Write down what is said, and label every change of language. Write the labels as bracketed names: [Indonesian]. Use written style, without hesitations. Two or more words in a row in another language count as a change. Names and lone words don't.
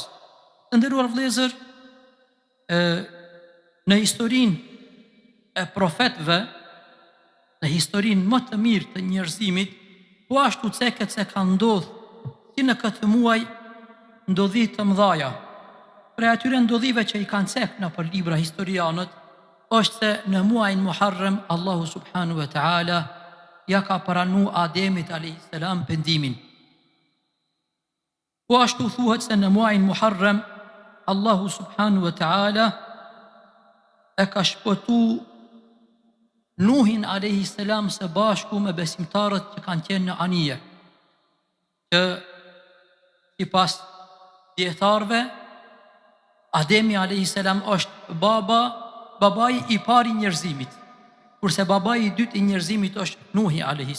[Albanian] Të nderuar vëllezër, në historinë e profetëve, në historinë më të mirë të njerëzimit, po ashtu ceket se ka ndodhur si në këtë muaj ndodhi të mëdhaja. Prej atyre ndodhive që I kanë cek në për libra historianët, është se në muajin Muharram Allahu [Arabic] سبحانه وتعالى [Albanian] ja ka pranu Ademit a.s. pendimin. Po ashtu thuhet se në muajin Muharram Allahu [Arabic] سبحانه وتعالى [Albanian] e ka shpëtu Nuhin a.s. së bashku me besimtarët që kanë qenë në anije, që sipas dietarëve Ademi a.s. është babai I pari njerëzimit, kurse babai I dytë I njerëzimit është Nuhi a.s.